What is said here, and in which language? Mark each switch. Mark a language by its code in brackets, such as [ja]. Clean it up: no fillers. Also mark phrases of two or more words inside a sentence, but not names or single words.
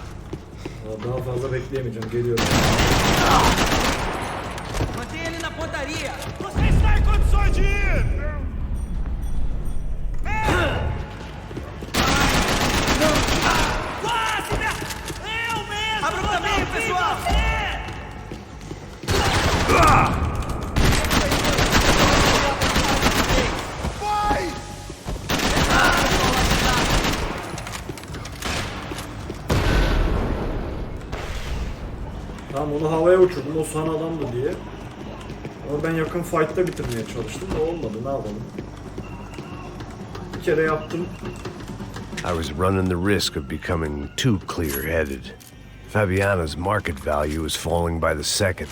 [tr] Daha fazla bekleyemeyeceğim. Geliyorum. [pt] Mantém ele na pontaria! Você está em condições de ir! Quase! Eu mesmo! Abra o caminho, pessoal! Vai! [tr] Tamam onu havaya uçurdum. O son adamdı diye. Ama ben yakın fight'ta bitirmeye çalıştım da olmadı. Ne yapalım? Bir kere yaptım. [en] I was running the risk of becoming too clear-headed. Fabiana's market value was falling by the second.